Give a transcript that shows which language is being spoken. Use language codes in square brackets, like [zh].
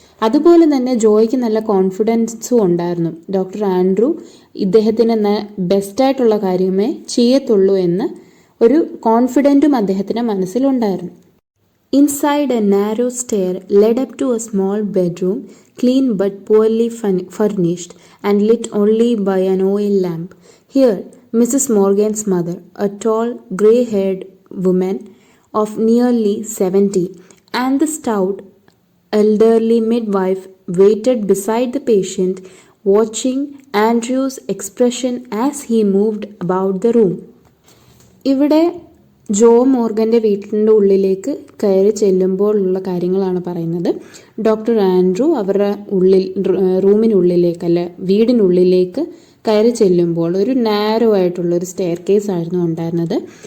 [ml] അതുപോലെ തന്നെ ജോയ്ക്ക് നല്ല കോൺഫിഡൻസും ഉണ്ടായിരുന്നു. ഡോക്ടർ ആൻഡ്രൂ ഇദ്ദേഹത്തിന് ബെസ്റ്റായിട്ടുള്ള കാര്യമേ ചെയ്യത്തുള്ളൂ എന്ന് ഒരു കോൺഫിഡൻറ്റും അദ്ദേഹത്തിൻ്റെ മനസ്സിലുണ്ടായിരുന്നു. [en] Inside, a narrow stair led up to a small bedroom, clean but poorly furnished and lit only by an oil lamp. Here, Mrs. Morgan's mother, a tall, grey-haired woman of nearly 70, and the stout, elderly midwife waited beside the patient, watching Andrew's expression as he moved about the room. [ml] ഇവിടെ ജോ മോർഗൻ്റെ വീട്ടിൻ്റെ ഉള്ളിലേക്ക് കയറി ചെല്ലുമ്പോഴുള്ള കാര്യങ്ങളാണ് പറയുന്നത്. Doctor Andrew അവരുടെ റൂമിനുള്ളിലേക്ക് അല്ല വീടിനുള്ളിലേക്ക് കയറി ചെല്ലുമ്പോൾ ഒരു നാരോ ആയിട്ടുള്ള ഒരു സ്റ്റെയർ കേസ് ആയിരുന്നു ഉണ്ടായിരുന്നത്.